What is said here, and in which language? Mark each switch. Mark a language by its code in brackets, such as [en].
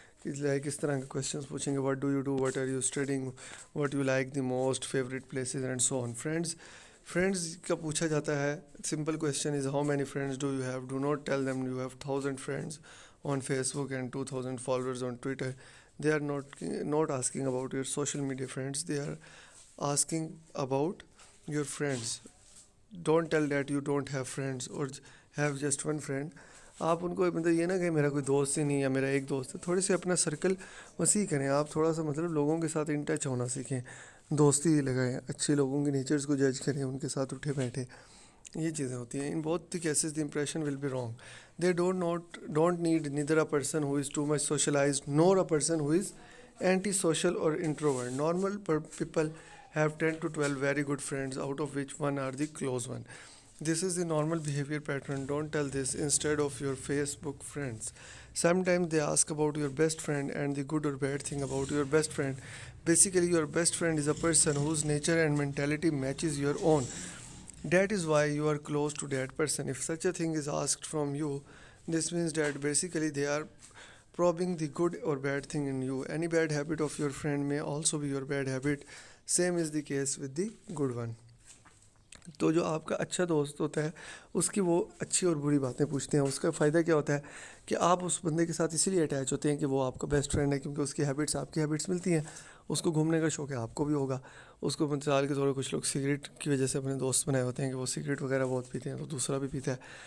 [en] like [hi] इस तरह के [en] questions [hi] पूछेंगे, [en] What do you do, what are you studying, what you like the most, favourite places and so on. [hi] Friends का पूछा जाता है. [en] Simple question is how many friends do you have. Do not tell them you have 1000 friends on Facebook and 2000 followers on Twitter. They are not asking about your social media friends, they are asking about your friends. Don't tell that you don't have friends or have just one friend. [hi] आप उनको मतलब ये ना कि मेरा कोई दोस्त ही नहीं है, मेरा एक दोस्त है. थोड़े से अपना सर्कल वसी करें. आप थोड़ा सा मतलब लोगों के साथ इन टच होना सीखें, दोस्ती लगाएं, अच्छे लोगों के नेचर्स को जज करें, उनके साथ उठे बैठे. ये चीज़ें होती हैं. [en] In both the cases the impression will be wrong. They don't need neither a person who is too much socialized nor a person who is antisocial or introvert. Normal people have 10 to 12 very good friends, out of which one are the close one. This is the normal behavior pattern. Don't tell this instead of your Facebook friends. Sometimes they ask about your best friend and the good or bad thing about your best friend. Basically, your best friend is a person whose nature and mentality matches your own. That is why you are close to that person. If such a thing is asked from you, this means that basically they are probing the good or bad thing in you. Any bad habit of your friend may also be your bad habit. Same is the case with the good one. [hi] तो जो आपका अच्छा दोस्त होता है उसकी वो अच्छी और बुरी बातें पूछते हैं. उसका फ़ायदा क्या होता है कि आप उस बंदे के साथ इसीलिए अटैच होते हैं कि वो आपका बेस्ट फ्रेंड है, क्योंकि उसकी हैबिट्स आपकी हैबिट्स मिलती हैं. उसको घूमने का शौक़ है, आपको भी होगा. उसको मिसाल के तौर पर कुछ लोग सिगरेट की वजह से अपने दोस्त बनाए होते हैं कि वो सिगरेट वगैरह बहुत पीते हैं, तो दूसरा भी पीता है.